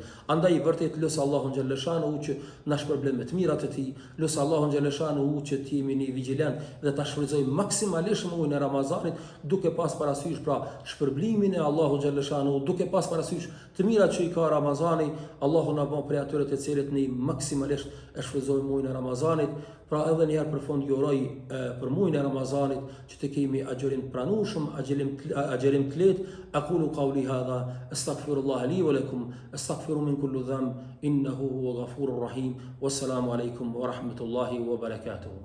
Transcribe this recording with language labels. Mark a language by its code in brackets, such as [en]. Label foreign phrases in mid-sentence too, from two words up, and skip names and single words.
[sq] Andaj vërtet lut Allahun xhaleshanu që na shpërblen me të mirat e tij, lut Allahun xhaleshanu që të jemi një vigjilent dhe ta shfrytëzojmë maksimalisht muajin e Ramazanit, duke pas parasysh pra shpërblimin e Allahu xhaleshanu, duke pas parasysh të mirat që i ka Ramazani. Allahu na bën prej atyre të cilët ne maksimalisht e shfrytëzojmë muajin e Ramazanit. Pra edhe një herë për fund ju uroj për muajin e Ramazanit që të kemi agjërim pranueshëm, agjërim të lehtë. [ar] أقول قولي هذا أستغفر الله لي ولكم أستغفر من كل ذنب إنه هو الغفور الرحيم. والسلام عليكم ورحمة الله وبركاته.